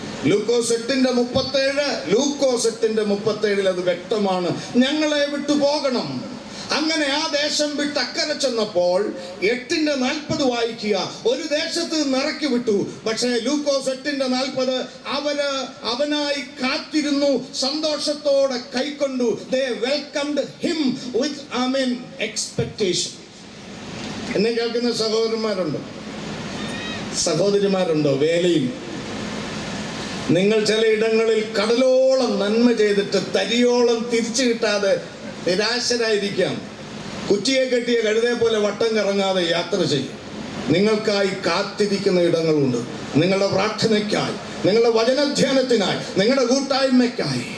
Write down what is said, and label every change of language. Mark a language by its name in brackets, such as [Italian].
[Malayalam] ലൂക്കോസ് 8:37, ലൂക്കോസ് 8:37 അത് വ്യക്തമാണ്, ഞങ്ങളെ വിട്ടു പോകണം. അങ്ങനെ ആ ദേശം വിട്ട് അക്കരെ ചെന്നപ്പോൾ 8:40 വായിക്കുക, ഒരു ദേശത്ത് നിന്ന് ഇറക്കി വിട്ടു. പക്ഷേ ലൂക്കോസ് 8:40 അവനായി കാത്തിരുന്നു, സന്തോഷത്തോടെ കൈക്കൊണ്ടു. [English] They welcomed him with expectation. [Malayalam] എന്നെ കേൾക്കുന്ന സഹോദരന്മാരുണ്ടോ, സഹോദരിമാരുണ്ടോ? വേലയിൽ നിങ്ങൾ ചില ഇടങ്ങളിൽ കടലോളം നന്മ ചെയ്തിട്ട് തരിയോളം തിരിച്ചു കിട്ടാതെ നിരാശരായിരിക്കാം. കുറ്റിയെ കെട്ടിയ കഴുതയെ പോലെ വട്ടം കറങ്ങാതെ യാത്ര ചെയ്യും. നിങ്ങൾക്കായി കാത്തിരിക്കുന്ന ഇടങ്ങളുണ്ട്, നിങ്ങളുടെ പ്രാർത്ഥനയ്ക്കായി, നിങ്ങളുടെ വചനധ്യാനത്തിനായി, നിങ്ങളുടെ കൂട്ടായ്മയ്ക്കായി.